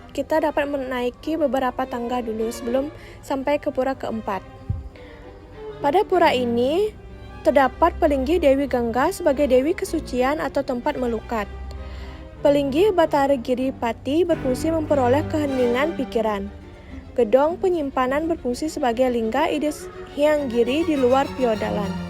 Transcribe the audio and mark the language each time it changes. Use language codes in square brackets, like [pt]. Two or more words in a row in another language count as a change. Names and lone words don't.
[id] Kita dapat menaiki beberapa tangga dulu sebelum sampai ke pura keempat. Pada pura ini terdapat pelinggih Dewi Gangga sebagai Dewi Kesucian atau tempat melukat. Pelinggih Batara Giripati berfungsi memperoleh keheningan pikiran. Gedong penyimpanan berfungsi sebagai lingga Ides Hyang Giri di luar piodalan.